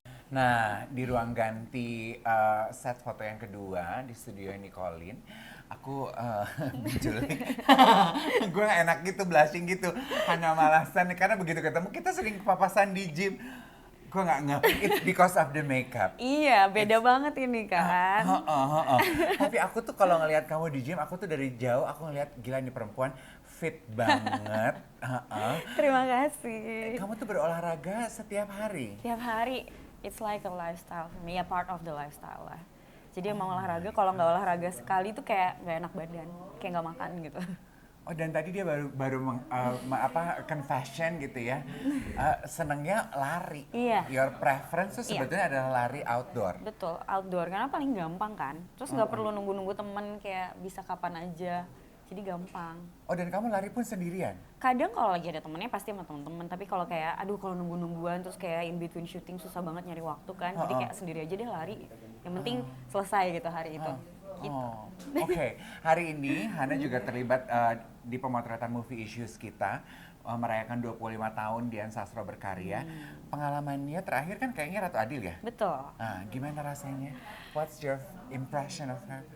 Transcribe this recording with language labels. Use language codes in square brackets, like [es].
[id] Nah, di ruang ganti set foto yang kedua di studio Nicolin, aku menculik. Gue gak enak gitu, blushing gitu. Hanya malasan, karena begitu ketemu kita sering papasan di gym. Gue gak ngerti, [en] it's because of the makeup. [id] Iya, beda banget ini kan. Tapi aku tuh kalau ngelihat kamu di gym, aku tuh dari jauh aku ngelihat gila nih perempuan fit banget. Terima kasih. Kamu tuh berolahraga setiap hari. Tiap hari, [en] it's like a lifestyle for me, a part of the lifestyle lah. [id] Jadi emang olahraga, kalau nggak olahraga sekali tuh kayak nggak enak badan, kayak nggak makan gitu. Oh, dan tadi dia baru confession gitu ya, senengnya lari. Iya. [en] Your preference tuh [id] Iya. sebetulnya adalah lari outdoor. Betul, outdoor karena paling gampang kan. Terus nggak perlu nunggu-nunggu temen, kayak bisa kapan aja. Jadi gampang. Oh, dan kamu lari pun sendirian? Kadang kalau lagi ada temennya pasti sama temen-temen, tapi kalau kayak aduh kalau nunggu-nungguan terus kayak [en] in between shooting [id] susah banget nyari waktu kan. Jadi kayak sendiri aja deh lari. Yang penting selesai gitu hari itu. Gitu. Oh, oke. Hari ini Hana juga terlibat di pemotretan movie issues kita, merayakan 25 tahun Dian Sastro berkarya. Pengalamannya terakhir kan kayaknya Ratu Adil ya? Betul. Nah, gimana rasanya? [en] What's your impression of her?